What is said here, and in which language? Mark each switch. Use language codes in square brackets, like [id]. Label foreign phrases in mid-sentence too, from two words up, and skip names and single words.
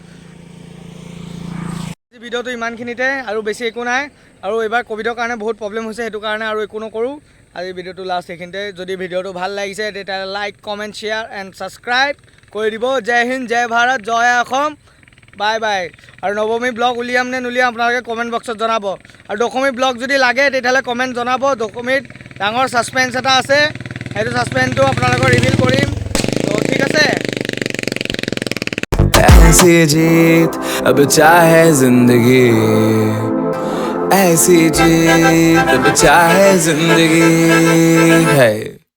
[as] ভিডিঅ'টো ইমানখিনিতে আৰু বেছি একো নাই আৰু এইবাৰ ক'ভিডৰ কাৰণে বহুত প্ৰব্লেম হৈছে সেইটো কাৰণে আৰু একো নকৰোঁ আজি ভিডিঅ'টো লাষ্ট এইখিনিতে যদি ভিডিঅ'টো ভাল লাগিছে তেতিয়াহ'লে [en] like comment share and subscribe [as] কৰি দিব জয় হিন্দ জয় ভাৰত জয় অসম বাই আৰু নৱমী ব্লগ উলিয়াম নে নুলিয়াম আপোনালোকে কমেণ্ট বক্সত জনাব আৰু দশমী ব্লগ যদি লাগে তেতিয়াহ'লে কমেণ্ট জনাব দশমীত ডাঙৰ ছাছপেন্স এটা আছে সেইটো ছাছপেন্সটো আপোনালোকক ৰিভিল কৰিম তো ঠিক আছে [hi] ऐसी जीत अब चाहे जिंदगी ऐसी जीत अब चाहे जिंदगी है